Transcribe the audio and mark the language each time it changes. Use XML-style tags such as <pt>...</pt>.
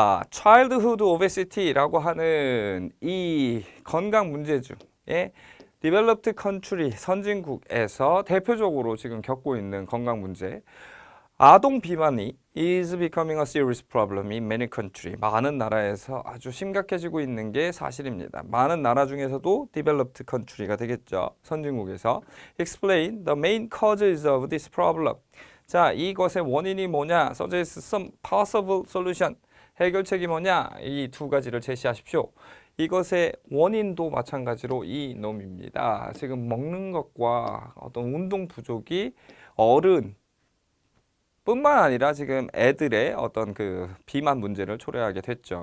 <en>childhood obesity</en> <ko>라고 하는 이 건강 문제 중에</ko> <en>developed country</en> <ko>선진국에서 대표적으로 지금 겪고 있는 건강 문제 아동 비만이</ko> <en>is becoming a serious problem in many countries.</en> <ko>많은 나라에서 아주 심각해지고 있는 게 사실입니다. 많은 나라 중에서도</ko> <en>developed country</en> <ko>가 되겠죠. 선진국에서.</ko> <en>Explain the main causes of this problem.</en> <ko>자, 이것의 원인이 뭐냐?</ko> <en>Suggest some possible solution.</en> <ko>해결책이 뭐냐? 이 두 가지를 제시하십시오. 이것의 원인도 마찬가지로 이 놈입니다. 지금 먹는 것과 어떤 운동 부족이 어른 뿐만 아니라 지금 애들의 어떤 그 비만 문제를 초래하게 됐죠.</ko>